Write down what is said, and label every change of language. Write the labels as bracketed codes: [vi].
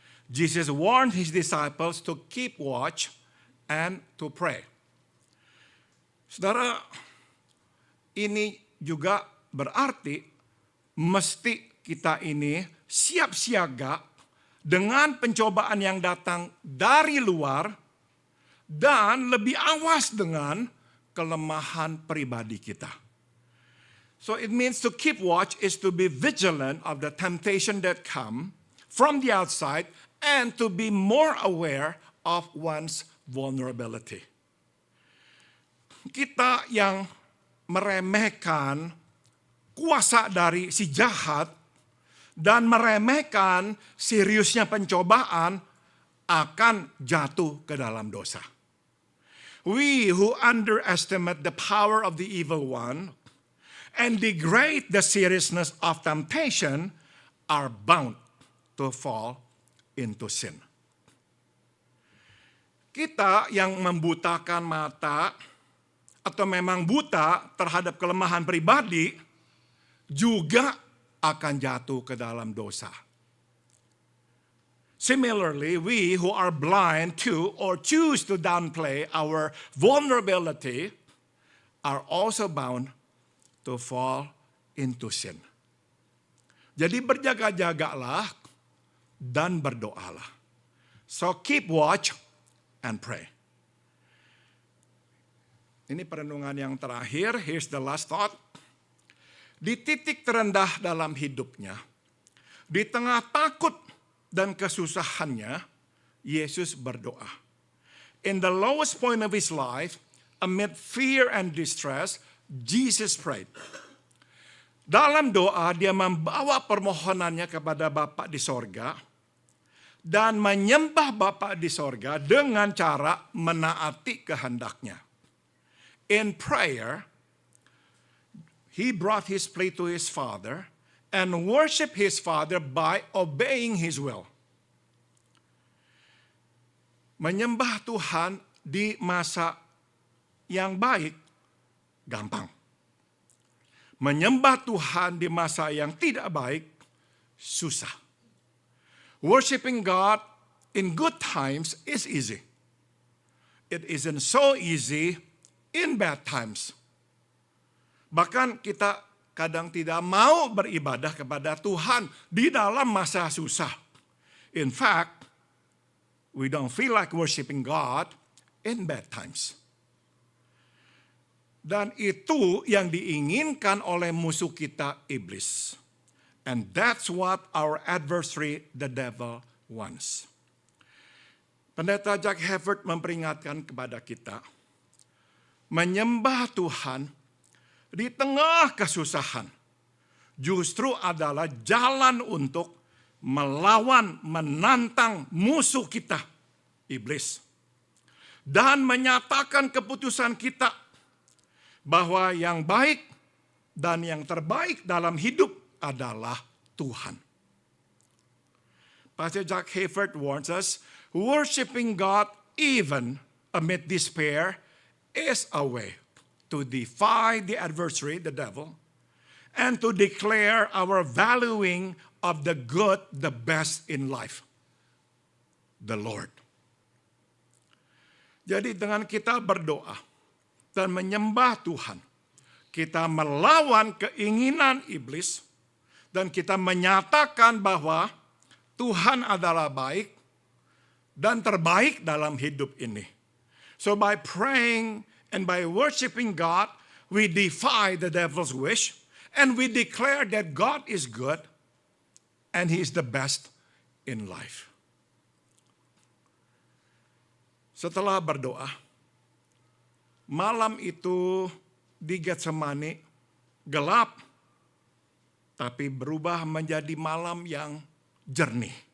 [en] Jesus warned his disciples to keep watch and to pray. [id] Saudara, ini juga berarti mesti kita ini siap siaga dengan pencobaan yang datang dari luar dan lebih awas dengan kelemahan pribadi kita. [en] So it means to keep watch is to be vigilant of the temptation that come from the outside and to be more aware of one's vulnerability. [id] Kita yang meremehkan kuasa dari si jahat dan meremehkan seriusnya pencobaan akan jatuh ke dalam dosa. [en] We who underestimate the power of the evil one and degrade the seriousness of temptation are bound to fall into sin. [id] Kita yang membutakan mata atau memang buta terhadap kelemahan pribadi juga akan jatuh ke dalam dosa. [en] Similarly, we who are blind to or choose to downplay our vulnerability are also bound to fall into sin. [id] Jadi berjaga-jagalah dan berdoalah. [en] So keep watch and pray. [id] Ini perenungan yang terakhir, [en] here's the last thought. [id] Di titik terendah dalam hidupnya, di tengah takut dan kesusahannya, Yesus berdoa. [en] In the lowest point of his life, amid fear and distress, Jesus prayed. [id] Dalam doa dia membawa permohonannya kepada Bapa di sorga dan menyembah Bapa di sorga dengan cara menaati kehendaknya. [en] In prayer, he brought his plea to his Father and worship his Father by obeying his will. [id] Menyembah Tuhan di masa yang baik gampang. Menyembah Tuhan di masa yang tidak baik susah. [en] Worshiping God in good times is easy. It isn't so easy in bad times. [id] Bahkan kita kadang tidak mau beribadah kepada Tuhan di dalam masa susah. [en] In fact, we don't feel like worshiping God in bad times. [id] Dan itu yang diinginkan oleh musuh kita, iblis. [en] And that's what our adversary, the devil, wants. [id] Pendeta Jack Hayford memperingatkan kepada kita, menyembah Tuhan di tengah kesusahan justru adalah jalan untuk melawan, menantang musuh kita, iblis. Dan menyatakan keputusan kita bahwa yang baik dan yang terbaik dalam hidup adalah Tuhan. [en] Pastor Jack Hayford warns us, worshiping God even amid despair is a way to defy the adversary, the devil, and to declare our valuing of the good, the best in life, the Lord. [id] Jadi dengan kita berdoa dan menyembah Tuhan, kita melawan keinginan iblis dan kita menyatakan bahwa Tuhan adalah baik dan terbaik dalam hidup ini. [en] So by praying and by worshiping God, we defy the devil's wish and we declare that God is good and He is the best in life. [id] Setelah berdoa, malam itu di Getsemani gelap, tapi berubah menjadi malam yang jernih.